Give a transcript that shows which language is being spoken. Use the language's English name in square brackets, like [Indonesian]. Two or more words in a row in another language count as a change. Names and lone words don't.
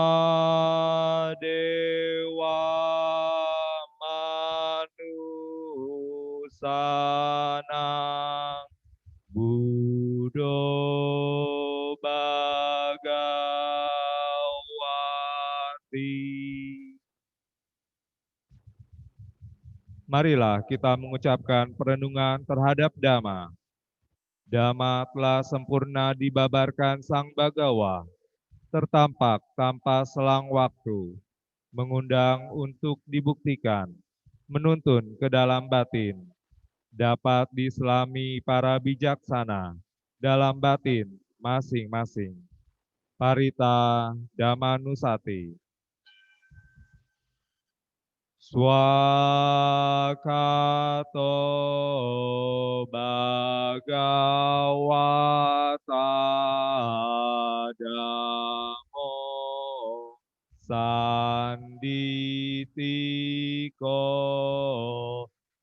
[Pali] Dewa Manusana Buddho Bhagawati. [Indonesian] Marilah kita mengucapkan perenungan terhadap Dhamma. Dhamma telah sempurna dibabarkan Sang Bagawa, tertampak tanpa selang waktu, mengundang untuk dibuktikan, menuntun ke dalam batin, dapat diselami para bijaksana dalam batin masing-masing. Parita Dhammanusati. [Pali] Swakato Bhagavata Dhammo Sanditiko